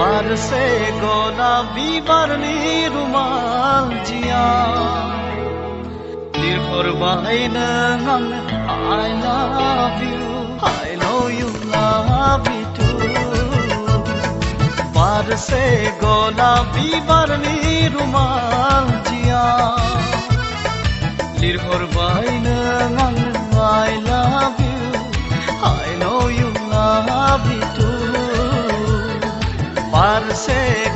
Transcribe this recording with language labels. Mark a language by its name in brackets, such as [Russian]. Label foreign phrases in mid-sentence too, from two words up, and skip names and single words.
[Bodo] बारसे गलाबी बारनि रुमाल जिया लिरहरबाय नों आंनो [English] I love you I know you love me too [Bodo] बारसे गलाबी बारनि रुमाल जिया लिरहरबाय नों आंनो [English] I love you I know you love me too बारसे